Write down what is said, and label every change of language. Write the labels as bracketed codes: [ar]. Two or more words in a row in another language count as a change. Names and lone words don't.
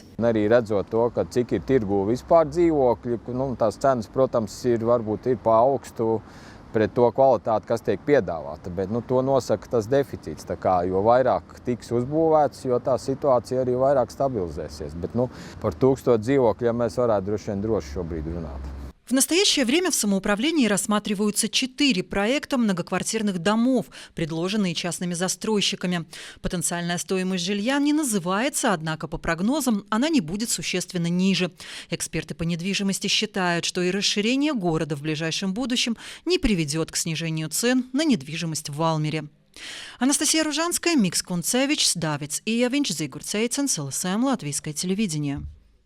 [lv] Arī redzot to, ka cik ir tirgu vispār dzīvokļi, tās cenas, protams, varbūt ir pa augstu pret to kvalitāti, kas tiek piedāvāta, bet to nosaka tas deficīts. Tā kā, jo vairāk tiks uzbūvēts, jo tā situācija arī vairāk stabilizēsies. Bet par 1000 dzīvokļiem mēs varētu droši šobrīd runāt. [ru] В настоящее время в самоуправлении рассматриваются 4 проекта многоквартирных домов, предложенные частными застройщиками. Потенциальная стоимость жилья не называется, однако по прогнозам она не будет существенно ниже. Эксперты по недвижимости считают, что и расширение города в ближайшем будущем не приведет к снижению цен на недвижимость в Валмере. Анастасия Ружанская, Микс Кунцевич, Давидс Иевинч, Зигурд Сейценс, ЛСМ, Латвийское телевидение.